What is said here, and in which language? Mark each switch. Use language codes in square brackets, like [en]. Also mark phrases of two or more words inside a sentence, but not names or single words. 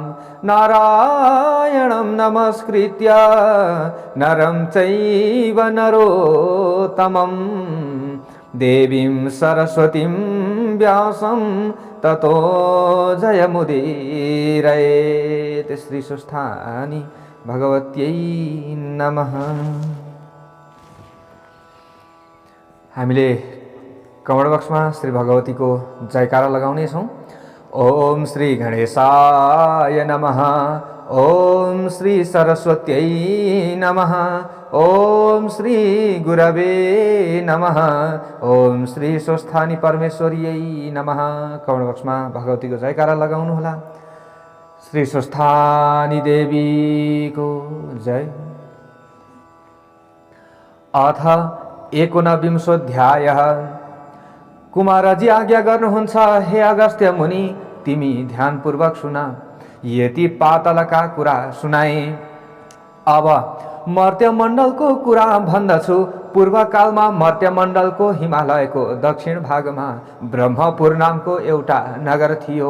[sa] नारायणं नमस्कृत्य नरं चैव नरोत्तमं देवीं सरस्वतीं व्यासं ततो जयमुदीरयेत्। श्री स्वस्थानी भगवत्यै नमः। [ne] हामीले [en] comment boxमा [ne] श्री भगवतीको जयकारा लगाउनेछौँ। [sa] ओम श्री गणेशाय नमः। ओम श्री सरस्वत्यै नमः। ओम श्री गुरवे नमः। ओम श्री स्वस्थानी परमेश्वरीयै नमः। [en] comment boxमा [ne] भगवतीको जयकारा लगाउनुहोला। श्री स्वस्थानी देवीको जय। अथ 19 कुमारजी आज्ञा गर्नुहुन्छ, हे अगस्त्य मुनि, तिमी ध्यानपूर्वक सुना। यति पातलका कुरा सुनाए। अब मर्त्यमण्डलको कुरा भन्दछु। पूर्वकालमा मर्त्यमण्डलको हिमालयको दक्षिण भागमा ब्रह्मपुर नामको एउटा नगर थियो।